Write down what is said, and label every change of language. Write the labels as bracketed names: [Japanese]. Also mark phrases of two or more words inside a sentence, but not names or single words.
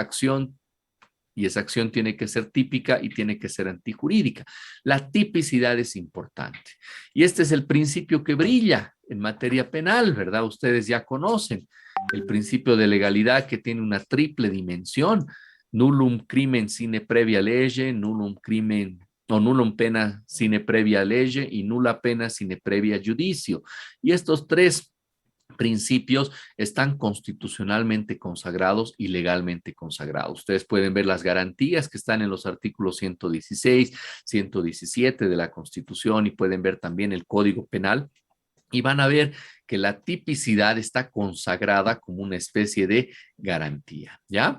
[Spanish] Acción y esa acción tiene que ser típica y tiene que ser antijurídica. La tipicidad es importante. Y este es el principio que brilla en materia penal, ¿verdad? Ustedes ya conocen el principio de legalidad que tiene una triple dimensión. [Latin] Nullum crimen sine previa lege, nullum crimen o nullum pena sine previa lege y nulla pena sine previa judicio. [Spanish] Y estos tres principios están constitucionalmente consagrados y legalmente consagrados. Ustedes pueden ver las garantías que están en los artículos 116, 117 de la Constitución y pueden ver también el Código Penal y van a ver que la tipicidad está consagrada como una especie de garantía, ¿ya?